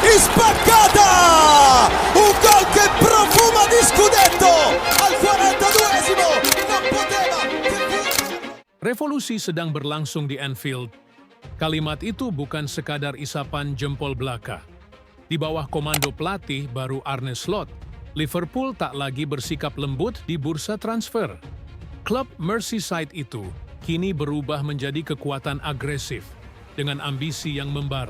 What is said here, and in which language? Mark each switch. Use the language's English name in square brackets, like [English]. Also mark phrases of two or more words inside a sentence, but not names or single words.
[Italian] spaccata! Un gol che profuma di scudetto al 42esimo, non poteva. [Indonesian] Revolusi sedang berlangsung di Anfield. Kalimat itu bukan sekadar isapan jempol belaka. Di bawah komando pelatih baru Arne Slot, Liverpool tak lagi bersikap lembut di bursa transfer. Klub Merseyside itu kini berubah menjadi kekuatan agresif dengan ambisi yang membara.